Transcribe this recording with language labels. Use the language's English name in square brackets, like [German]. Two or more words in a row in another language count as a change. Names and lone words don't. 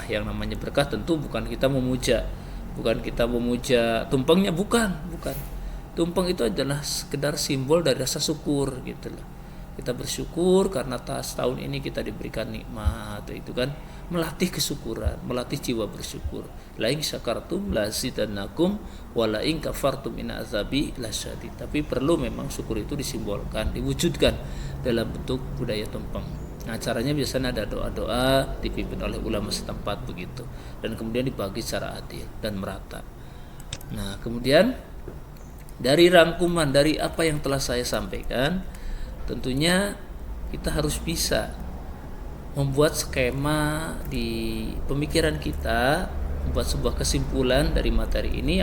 [Indonesian] Yang namanya berkah tentu bukan kita memuja tumpengnya, bukan. Tumpeng itu adalah sekedar simbol dari rasa syukur gitu loh. Kita bersyukur karena tahun ini kita diberikan nikmat, itu kan melatih kesyukuran, melatih jiwa bersyukur. [Arabic] لئن شكرتم لأزيدنكم ولئن كفرتم إن عذابي لشديد. [Indonesian] Tapi perlu memang syukur itu disimbolkan, diwujudkan dalam bentuk budaya tumpeng. Nah, caranya biasanya ada doa-doa dipimpin oleh ulama setempat begitu, dan kemudian dibagi secara adil dan merata. Nah, kemudian dari rangkuman dari apa yang telah saya sampaikan, tentunya kita harus bisa membuat skema di pemikiran kita, membuat sebuah kesimpulan dari materi ini.